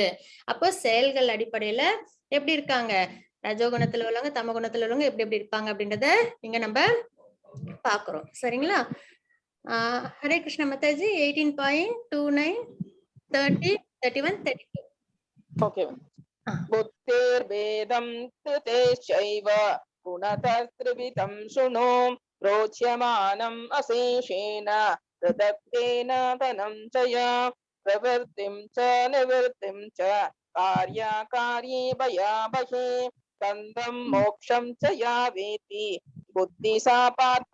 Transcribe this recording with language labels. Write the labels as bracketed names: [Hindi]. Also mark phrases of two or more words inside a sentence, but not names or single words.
[Tamil] அப்போ செயல்கள் அடிப்படையில எப்படி இருக்காங்க, ரஜோகுணத்துல உள்ளவங்க தமோ குணத்துல உள்ளவங்க எப்படி எப்படி இருப்பாங்க அப்படின்றத இங்க நம்ம பாக்குறோம். சரிங்களா? ஹரே கிருஷ்ண மாதாஜி. 18.29, 30, 31, 32. ஓகே. [Sanskrit] बुद्धेर्भेदं कृतेश्चैव गुणतस्त्रिविधं शृणु प्रोच्यमानम् अशेषेण पृथक्तेन धनञ्जय प्रवृत्तिं च निवृत्तिं च कार्याकार्ये भयावहे बन्धं मोक्षं च या वेति बुद्धिसा पार्थ